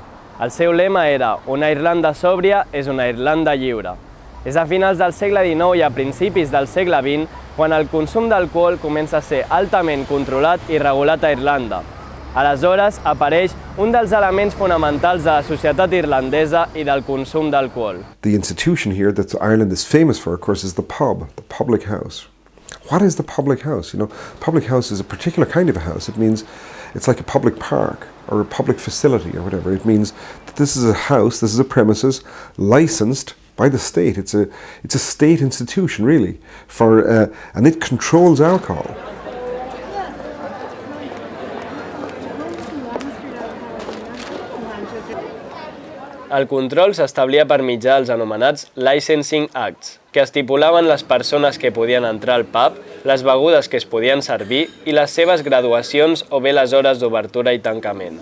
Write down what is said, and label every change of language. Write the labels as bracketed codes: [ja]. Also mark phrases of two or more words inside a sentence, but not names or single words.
[ca] El seu lema era «Una Irlanda sòbria és una Irlanda lliure». És a finals del segle XIX i a principis del segle XX quan el consum d'alcohol comença a ser altament controlat i regulat a Irlanda. Aleshores apareix un dels elements fonamentals de la societat irlandesa i del consum d'alcohol. [en] The institution here that Ireland is famous for, of course, is the pub, the public house. What is the public house? Public house is a particular kind of a house. It means it's like a public park or a public facility or whatever. It means that this is a house, this is a premises licensed by the state. It's a state institution, really, and it controls alcohol. [ca] El control s'establia per mitjà dels anomenats Licensing Acts, que estipulaven les persones que podien entrar al pub, les begudes que es podien servir i les seves graduacions o bé les hores d'obertura i tancament.